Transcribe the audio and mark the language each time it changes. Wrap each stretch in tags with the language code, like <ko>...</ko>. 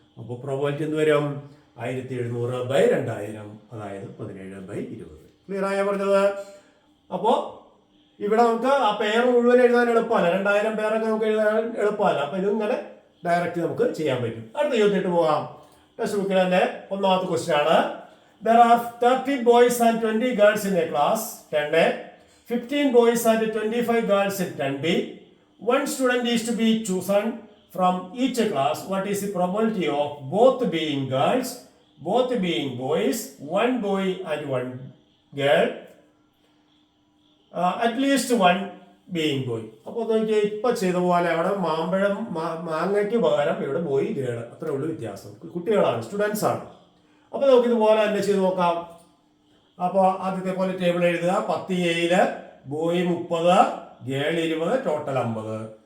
<ml>അപ്പോൾ പ്രോബബിലിറ്റി എന്ത് വരും? 1700/2000, അതായത് 17/20. ക്ലിയർ ആയ പറഞ്ഞത്? അപ്പോൾ ഇവിടെ നമുക്ക് ആ പേര് മുഴുവൻ എഴുതാൻ എളുപ്പമല്ല, 2000 പേരൊക്കെ നമുക്ക് എഴുതാൻ എളുപ്പമല്ല. അപ്പോൾ ഇതിങ്ങനെ ഡയറക്റ്റ് നമുക്ക് ചെയ്യാൻ പറ്റും. അടുത്ത ചോദ്യത്തിട്ട് പോകാം. ടെക്സ്റ്റ് ബുക്കിൽ തന്നെ ഒന്നാമത്തെ ക്വസ്റ്റ്യൻ ആണ്.</ml> <en>There are 30 boys and 20 girls in a class, 10A, 15 boys and 25 girls in 10B. One student is to be chosen from each class. What is the probability of both being girls, both being boys, one boy and one girl, at least one being boy?</en> <ml>അപ്പോൾ നോക്കിയാൽ ഇപ്പം ചെയ്ത പോലെ അവിടെ മാങ്ങയ്ക്ക് പകരം ഇവിടെ boy girl, അത്രേ ഉള്ളൂ വ്യത്യാസം. കുട്ടികളാണ്, സ്റ്റുഡൻസ് ആണ്. അപ്പോൾ നമുക്ക് ഇതുപോലെ തന്നെ ചെയ്ത് നോക്കാം. അപ്പോൾ ആദ്യത്തെ പോലെ ടേബിൾ എഴുതുക. 10A boy 30, girl 20, total 50.</ml>